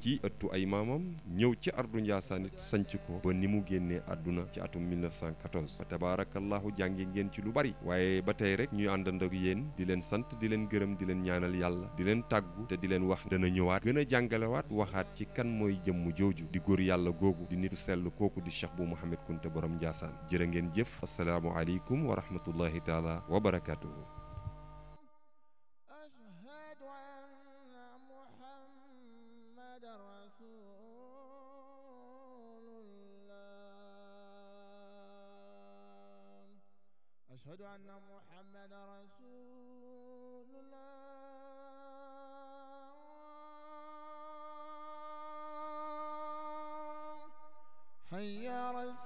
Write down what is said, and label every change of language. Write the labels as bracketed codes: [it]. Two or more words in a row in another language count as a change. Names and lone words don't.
[wo] ci ëttu ay maamam ñëw ci ardu Ndiassane it sanc ko ba ni mu génnee àdduna ci atum 1914 fa tabarakallahu jàngi ngeen ci lu bari waaye ba tey rek ñuy àndandoo ak yéen di leen sant di leen gërëm di leen ñaanal yàlla di leen tàggu te di leen wax dana ñëwaat gën a jàngalewaat waxaat ci kan mooy jëmm jooju di góor yàlla googu di nitu sell kooku di Cheikh bu Mouhamed Kounta borom Ndiassane jërë ngeen jëf [ar] السلام عليكم ورحمة الله تعالى وبركاته. أشهد أن محمد رسول الله حي على